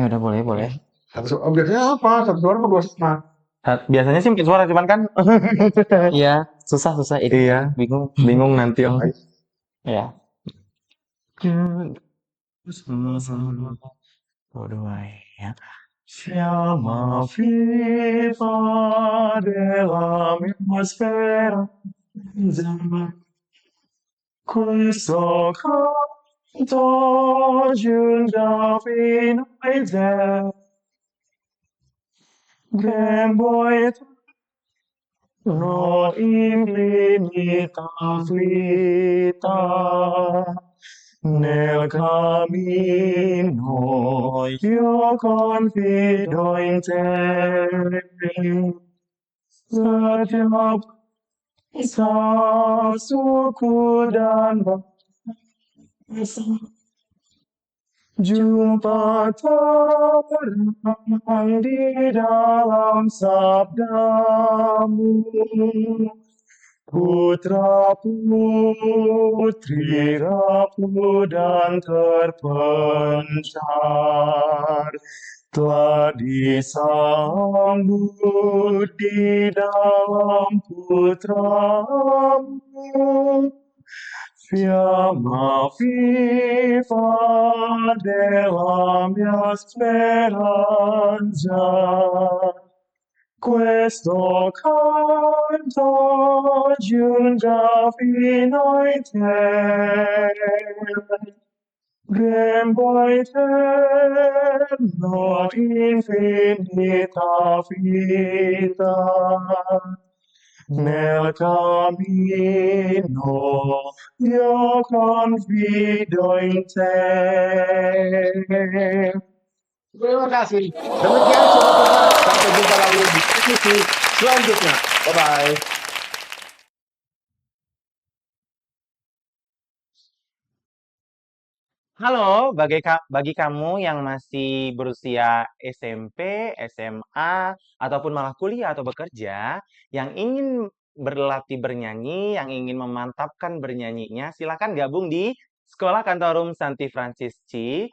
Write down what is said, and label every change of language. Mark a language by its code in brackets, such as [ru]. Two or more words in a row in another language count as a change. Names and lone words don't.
[id] Udah boleh. Biasanya apa? Satu suara atau dua suara? Biasanya sih empat suara, cuman kan Iya, susah ini. iya, bingung nanti Om. Ya. Ya. [it] Fiamma viva della mia speranza, questo canto giunga fino ai te, che vuoi no infinita afflitta. Nel cammino io confido in te. [id] Setiap suku dan bangsa jumpa terang di dalam sabdamu. Putra putri rapuh dan terpencar telah disambut di dalam putramu. [it] Fiamma viva della mia speranza. Questo canto giunga fino a te, grembo eterno, infinita vita, nel cammino io confido in te. [id] Terima kasih. Demikian sobat-sobat, sampai jumpa lagi di edisi selanjutnya. [en] Bye-bye. [id] Halo, bagi kamu yang masih berusia SMP, SMA, ataupun malah kuliah atau bekerja, yang ingin berlatih bernyanyi, yang ingin memantapkan bernyanyinya, silakan gabung di Sekolah Kantorum Santi Fransisi.